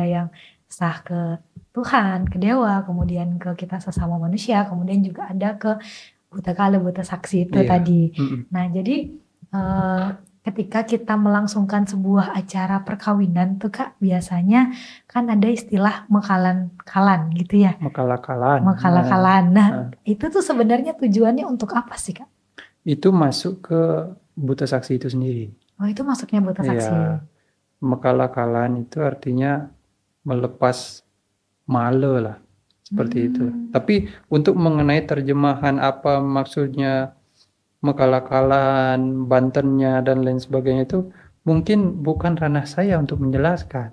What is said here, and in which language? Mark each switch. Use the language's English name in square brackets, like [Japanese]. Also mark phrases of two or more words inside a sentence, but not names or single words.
[Indonesian] Ada yang sah ke Tuhan, ke dewa, kemudian ke kita sesama manusia, kemudian juga ada ke buta kala, buta saksi itu Iya. tadi. Mm-mm. Nah, jadi ketika kita melangsungkan sebuah acara perkawinan tuh Kak, biasanya kan ada istilah mekalan-kalan gitu ya. Mekala-kalan. Mekala-kalan. Nah, Nah, itu tuh sebenarnya tujuannya untuk apa sih Kak? itu masuk ke buta saksi itu sendiri. Oh, itu masuknya buta saksi. Iya. Mekala-kalan itu artinya melepas male lah, seperti itu. Tapi untuk mengenai terjemahan apa maksudnya mekala-kalan, bantennya dan lain sebagainya itu mungkin bukan ranah saya untuk menjelaskan.